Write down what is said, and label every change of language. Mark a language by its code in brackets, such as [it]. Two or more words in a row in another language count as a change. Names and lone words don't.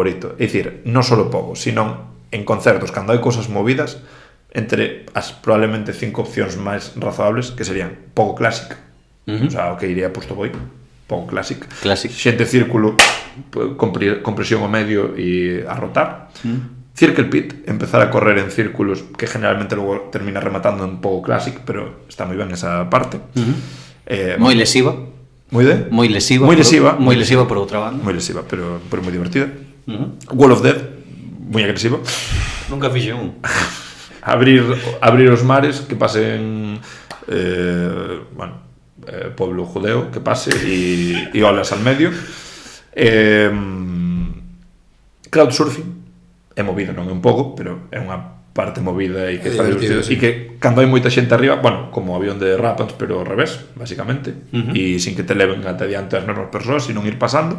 [gl] É dicir, non só pogo, sino en concertos, cando hai cousas movidas, entre as probablemente 5 opcións máis razoables, que serían pogo clásic, o sea, o que iría posto boi, pogo clásic, xente círculo, compresión ao medio e a rotar, Circle Pit, empezar a correr en círculos, que generalmente logo termina rematando en pogo clásic, pero está moi ben esa parte. Moi lesiva. Moi de? Moi lesiva. Moi lesiva por outra banda. Moi lesiva, pero moi divertida. Wall of Death, moi agresiva. Nunca fixe un. Abrir os mares, que pasen pueblo judeo, que pase e olas al medio. Crowdsurfing é movido, non é un pouco, pero é unha parte movida e que está divertido, e que cando hai moita xente arriba, bueno, como o avión de Rapids, pero ao revés, basicamente, e sin que te leven ate diante as mesmas persoas, e non ir pasando.